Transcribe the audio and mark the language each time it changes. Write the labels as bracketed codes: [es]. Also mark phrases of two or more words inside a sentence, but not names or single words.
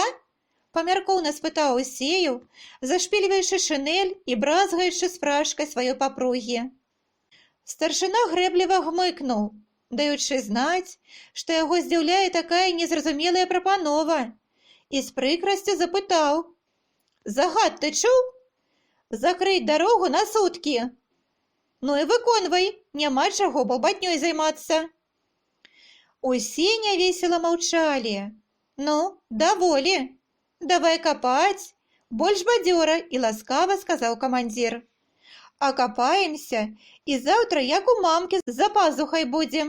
[be] – памяркоўна спытаў Аўсеяў, зашпільваючы шынель і бразгаючы спражкай сваёй папругі. Старшына грэбліва гмыкнуў, даючы знаць, што яго здзіўляе такая незразумелая прапанова, і з прыкрасцю запытаў: «Загад ты чуў? [ru] Закрыть дорогу на сутки. [be] Ну і выконвай, няма чаго балбатнёй займацца. Усе нявесела маўчалі. Ну, даволі. [ru] Давай копать. [be] Больш бадзёра і ласкава сказаў камандзір. Акапаемся, і заўтра як у мамкі за пазухай будзем.